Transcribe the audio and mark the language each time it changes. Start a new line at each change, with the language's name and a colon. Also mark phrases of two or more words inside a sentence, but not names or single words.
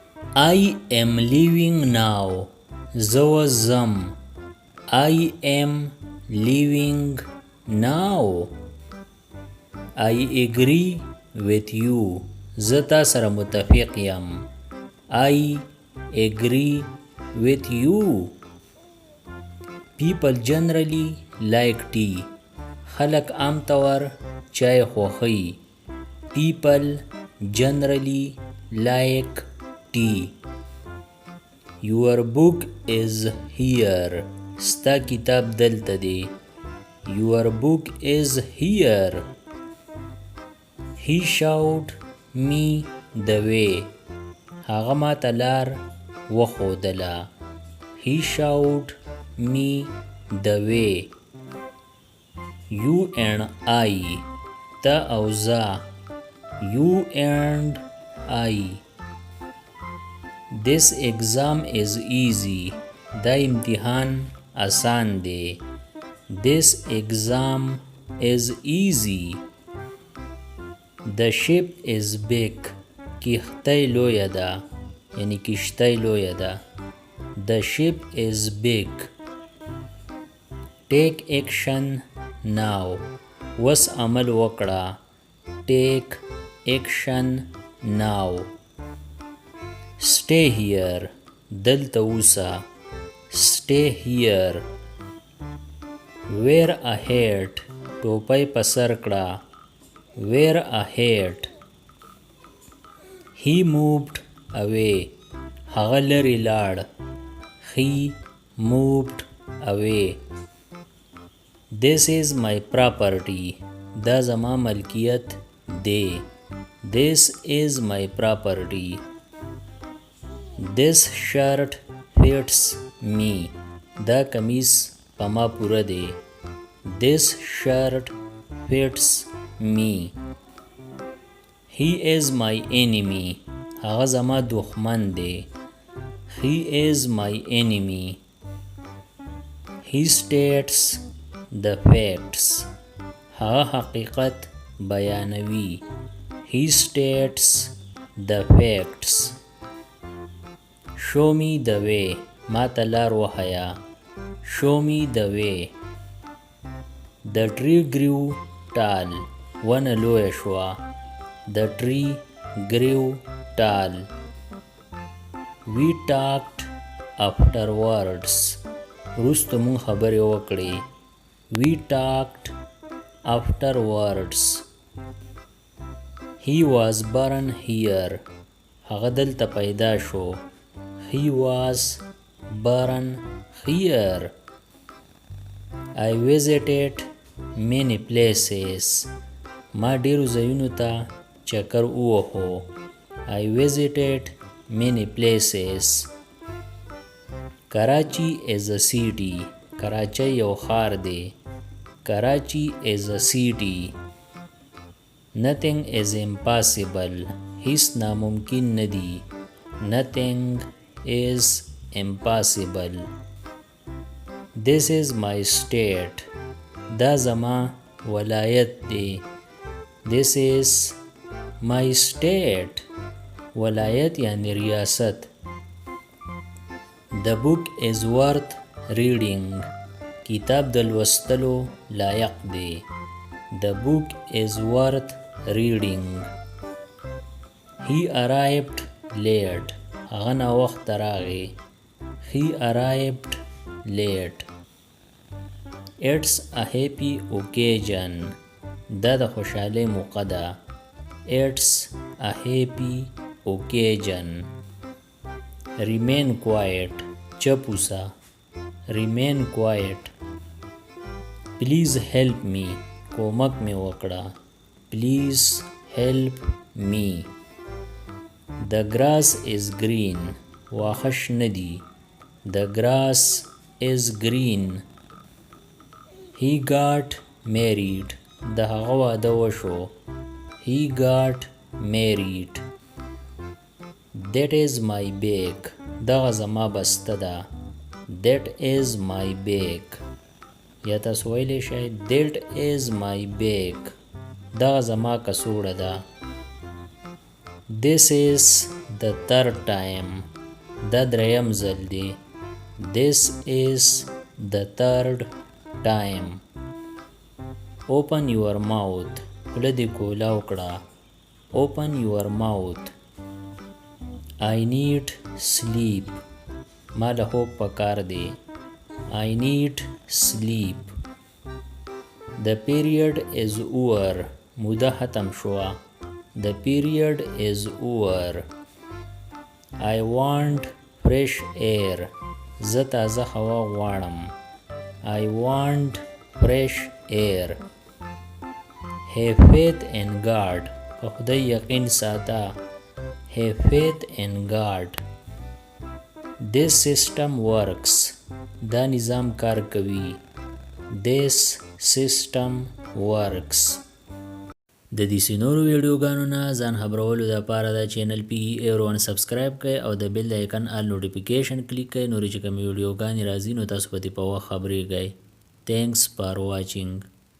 English: I am leaving now.
Pashto: زه ځم.
English: I am leaving now. I agree with you.
Pashto: زه تا سره متفق یم.
English: I agree with you. People generally like tea.
Pashto: خلق عام طور چای خوښوي.
English: People generally like tea. Your book is here.
Pashto: ستا کتاب دلته دی.
English: Your book is here. He showed me the way.
Pashto: هغه ما ته لار وښودله.
English: He showed me the way. You and I.
Pashto: ته او زه.
English: You and I. This exam is easy.
Pashto: دا امتحان آسان دی.
English: This exam is easy. The ship is big.
Pashto: کښتۍ لویه ده. یعنی کشتۍ لویه ده.
English: The ship is big. Take action now.
Pashto: وس عمل وکړه.
English: Take action now. Stay here.
Pashto: دلته اوسه.
English: Stay here. Wear a hat.
Pashto: ټوپۍ په سر کړه.
English: Wear a hat. He moved away.
Pashto: هغه لرې لاړ.
English: He moved away. This is my property.
Pashto: دا زما ملکیت دی.
English: This is my property. This shirt fits me.
Pashto: دا کمیس په ما پوره دی.
English: This shirt fits me. He is my enemy.
Pashto: هغه زما دښمن دی.
English: He is my enemy. He states the facts.
Pashto: هغه حقیقت بیانوي.
English: He states the facts. Show me the way.
Pashto: ما ته لار وښیه.
English: Show me the way. The tree grew tall.
Pashto: ونه لویه شوه.
English: The tree grew tall. We talked afterwards.
Pashto: وروسته مونږ خبرې وکړې.
English: We talked afterwards. He was born here.
Pashto: هغه دلته پیدا شو.
English: He was born here. I visited many places.
Pashto: ما ډیرو ځایونو ته چکر ووهو.
English: I visited many places. Karachi is a city.
Pashto: کراچۍ یو ښار دی.
English: Karachi is a city. Nothing is impossible.
Pashto: هیڅ ناممکن نه دی.
English: Nothing is impossible. This is my state.
Pashto: دا زما ولایت دی.
English: This is my state.
Pashto: ولایت یعنی ریاست.
English: The book is worth reading.
Pashto: کتاب د لوستلو لایق دی.
English: The book is worth reading. He arrived late.
Pashto: هغه ناوخته راغی.
English: He arrived late. It's a happy occasion.
Pashto: دا د خوشحالۍ موقع ده.
English: It's a happy occasion. Remain quiet.
Pashto: چپ اوسه.
English: Remain quiet. Please help me.
Pashto: کومک مې وکړه.
English: Please help me. The grass is green.
Pashto: واښه شنه دي.
English: The grass is green. He got married.
Pashto: د هغه واده وشو.
English: He got married. That is my bag.
Pashto: دغه زما بسته ده.
English: That is my bag.
Pashto: یا تاسو ویلی شئ
English: That is my bag.
Pashto: دغه زما کڅوړه ده.
English: This is the third time.
Pashto: دا دریم ځل دی.
English: This is the third time. Open your mouth.
Pashto: خوله دې کولاو کړه.
English: Open your mouth. I need sleep.
Pashto: ما له خوب پکار دی.
English: I need sleep. The period is over.
Pashto: موده ختم شوه.
English: The period is over. I want fresh air.
Pashto: زه تازه هوا غواړم.
English: I want fresh air. Have faith in God.
Pashto: په خدای یقین ساته.
English: Have faith in God. This system works.
Pashto: دا نظام کار کوي.
English: This system works.
Pashto: د دې سينورو ویډیوګانو نه ځان خبرولو لپاره دا چینل PE سبسکرایب کړئ او د
English: bell icon all notification click
Pashto: کړئ نو چې کوم ویډیوګانې راځي نو تاسو په دې په وخت خبرېږئ.
English: Thanks for watching.